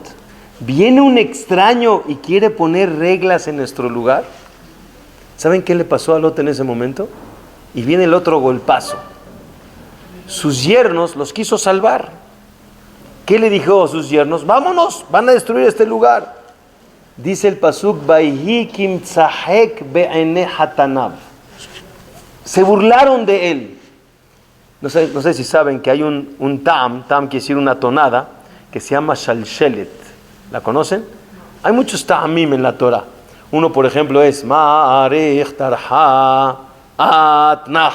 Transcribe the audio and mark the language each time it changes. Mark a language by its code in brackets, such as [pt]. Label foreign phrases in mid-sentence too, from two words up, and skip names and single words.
[es] Viene un extraño y quiere poner reglas en nuestro lugar. ¿Saben qué le pasó a Lot en ese momento? Y viene el otro golpazo. Sus yernos los quiso salvar. ¿Qué le dijo a sus yernos? Vámonos, van a destruir este lugar. Dice el pasuk, [he] ויהי כמצחק בעיני חתניו. [es] Se burlaron de él. No sé si saben que hay un tam quiere decir una tonada, que se llama shalshelet. ¿La conocen? Hay muchos ta'amim en la Torah. Uno, por ejemplo, es [he] מאריך טרחא אתנח.